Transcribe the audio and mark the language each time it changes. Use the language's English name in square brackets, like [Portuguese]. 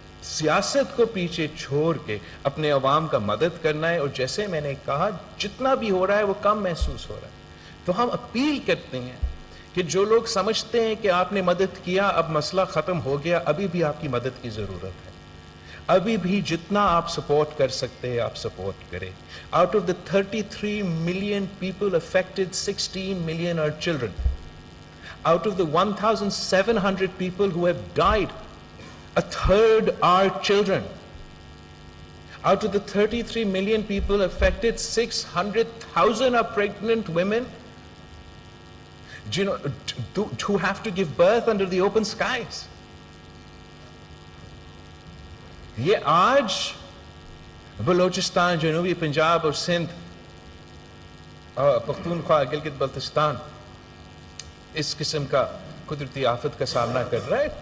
[Urdu] سیاست کو پیچھے چھوڑ کے اپنے عوام کا مدد کرنا ہے. اور جیسے میں نے کہا جتنا بھی ہو رہا ہے وہ کم محسوس ہو رہا ہے. تو ہم اپیل کرتے ہیں کہ جو لوگ سمجھتے ہیں کہ آپ نے مدد کیا اب مسئلہ ختم ہو گیا, ابھی بھی آپ کی مدد کی ضرورت ہے. ابھی بھی جتنا آپ سپورٹ کر سکتے ہیں آپ سپورٹ کریں. [English] Out of the 33 million people affected, 16 million are children. Out of the 1,700 people who have died, a third are children. Out of the 33 million people affected, 600,000 are pregnant women, who have to give birth under the open skies. [Urdu] یہ آج بلوچستان, جنوبی پنجاب اور سندھ, پختونخوا, گلگت بلتستان اس قسم کا قدرتی آفت کا سامنا کر رہا ہے.